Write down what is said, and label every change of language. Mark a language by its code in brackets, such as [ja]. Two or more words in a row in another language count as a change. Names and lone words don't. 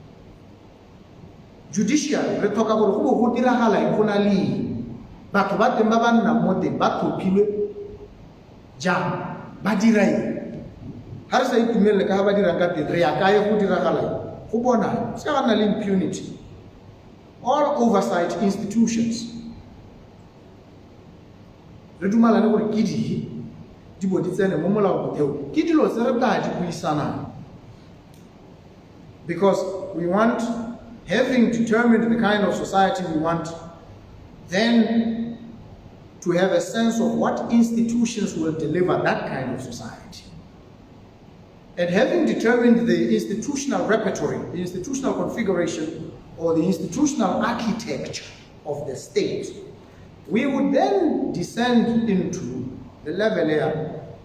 [tn] judiciary re tlhoka gore go diragala eng go na le batho ba teng ba ba nna mo teng ba tlhophilwe jang ba dira eng ha re sa itumelele ka ba dirang ka teng re ya kae go diragala go bona se ga nna le [en] impunity all oversight institutions [tn] re dumalane gore ke di di bo di tsene mo molaotheo ke dilo tse re tla di buisana, [en] because we want, having determined the kind of society we want, then to have a sense of what institutions will deliver that kind of society. And having determined the institutional repertoire, the institutional configuration, or the institutional architecture of the state, we would then descend into the level here,